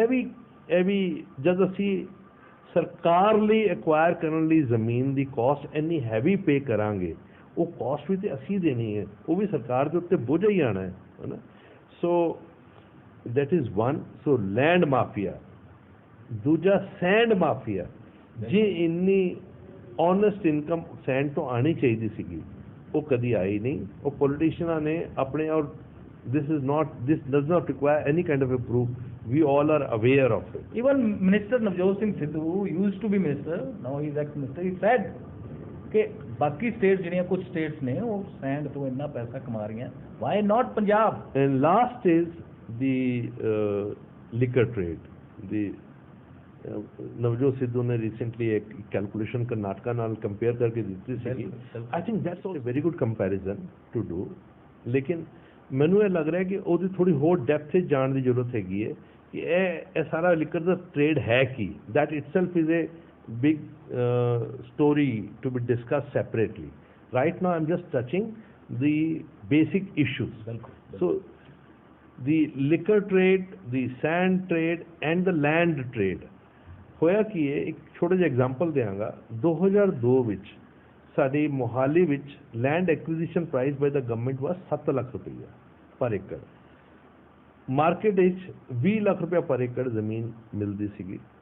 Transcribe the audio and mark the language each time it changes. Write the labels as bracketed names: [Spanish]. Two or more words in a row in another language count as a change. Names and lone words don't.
[Punjabi] ਇਹ ਵੀ ਜਦ ਅਸੀਂ ਸਰਕਾਰ ਲਈ ਐਕਵਾਇਰ ਕਰਨ ਲਈ ਜ਼ਮੀਨ ਦੀ ਕਾਸਟ ਇੰਨੀ ਹੈਵੀ ਪੇ ਕਰਾਂਗੇ, ਉਹ ਕਾਸਟ ਵੀ ਤੇ ਅਸੀਂ ਦੇਣੀ ਹੈ, ਉਹ ਵੀ ਸਰਕਾਰ ਦੇ ਉੱਤੇ ਬੋਝ ਹੀ ਆਉਣਾ ਹੈ ਨਾ। [English] so that is one. so land mafia, [Punjabi] ਦੂਜਾ ਸੈਂਡ ਮਾਫੀਆ। ਜੇ ਇੰਨੀ [English] honest income [Punjabi] ਸੈਂਡ ਤੋਂ ਆਉਣੀ ਚਾਹੀਦੀ ਸੀਗੀ ਉਹ ਕਦੀ ਆਈ ਨਹੀਂ। ਉਹ ਪੋਲੀਟੀਸ਼ੀਅਨਾਂ ਨੇ ਆਪਣੇ, ਔਰ [English] this does not require any kind of a proof, we all are aware of it. Even Minister Navjot Singh Sidhu, who used to be minister, now he is ex-minister, he said [Punjabi] ਕਿ ਬਾਕੀ ਸਟੇਟਸ ਜਿਹੜੀਆਂ ਕੁਝ ਸਟੇਟਸ ਨੇ ਉਹ ਸੈਂਡ ਤੋਂ ਇੰਨਾ ਪੈਸਾ ਕਮਾ ਰਹੀਆਂ, [English] why not Punjab? And last is the liquor trade. [Punjabi] ਨਵਜੋਤ ਸਿੱਧੂ ਨੇ ਰੀਸੈਂਟਲੀ ਇੱਕ ਕੈਲਕੂਲੇਸ਼ਨ ਕਰਨਾਟਕਾ ਨਾਲ ਕੰਪੇਅਰ ਕਰਕੇ ਦਿੱਤੀ ਸੀ। [English] I think that's a very good comparison to do. [Punjabi] ਲੇਕਿਨ ਮੈਨੂੰ ਇਹ ਲੱਗ ਰਿਹਾ ਕਿ ਉਹਦੀ ਥੋੜੀ ਹੋਰ ਡੈਪਥ 'ਚ ਜਾਣ ਦੀ ਜ਼ਰੂਰਤ ਹੈਗੀ ਹੈ ਕਿ ਇਹ ਸਾਰਾ ਲਿਕਰ ਦਾ ਟ੍ਰੇਡ ਹੈ ਕੀ। [English] that itself is a big story to be discussed separately. right now I am just touching the basic issues. So the liquor trade, the sand trade and the land trade, [Punjabi] ਹੋਇਆ ਕੀ ਹੈ, ਇੱਕ ਛੋਟਾ ਜਿਹਾ ਐਗਜ਼ਾਮਪਲ ਦਿਆਂਗਾ। 2002 ਵਿੱਚ ਸਾਡੀ ਮੋਹਾਲੀ ਵਿੱਚ [English] land acquisition price by the government was [Punjabi] 7 ਲੱਖ ਰੁਪਈਆ [English] per acre. [Punjabi] ਮਾਰਕੀਟ ਵਿੱਚ 20 ਲੱਖ ਰੁਪਇਆ [English] per acre [Punjabi] ਜ਼ਮੀਨ ਮਿਲਦੀ ਸੀਗੀ।